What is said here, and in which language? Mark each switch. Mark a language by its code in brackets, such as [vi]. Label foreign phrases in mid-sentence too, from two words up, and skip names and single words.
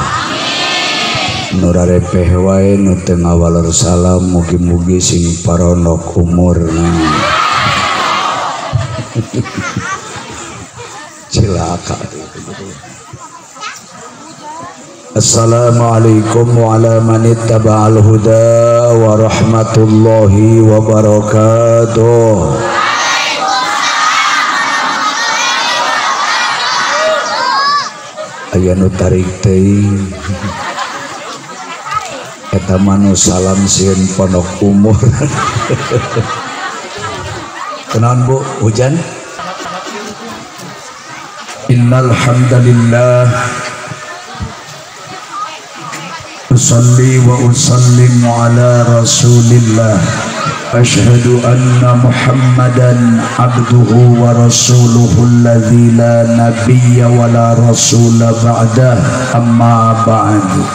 [su] Nu rarepeh wae nu teu ngawalor salam mugi-mugi sing paronok umurna. Cilaka. [ar] السلام عليكم وعلى من اتبع الهدى ورحمة الله وبركاته. [su] Aya nu tarik teuing eta manu salam sieun pondok umur. Kenaon Bu, hujan? [ar] إن الحمد لله أصلي وأسلم على رسول الله أشهد أن محمدا عبده ورسوله الذي لا نبي ولا رسول بعده أما بعد